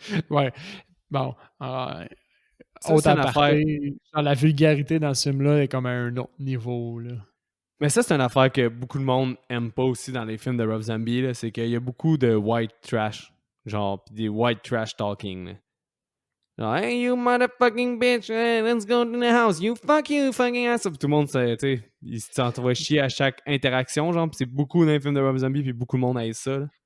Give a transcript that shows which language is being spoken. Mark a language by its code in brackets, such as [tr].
[fr] Ouais. Bon. Ça, Autre c'est une affaire. aparté, genre, la vulgarité dans ce film-là est comme à un autre niveau, là. Mais ça, c'est une affaire que beaucoup de monde aime pas aussi dans les films de Rob Zombie. Là, c'est qu'il y a beaucoup de white trash. Genre, pis des white trash talking. Là. [en] Genre, hey, you motherfucking bitch, let's go to the house. You fucking ass. [fr] Puis tout le monde, tu sais, il s'envoie chier à chaque interaction. Genre, pis c'est beaucoup dans les films de Rob Zombie, puis beaucoup de monde aime ça. Là.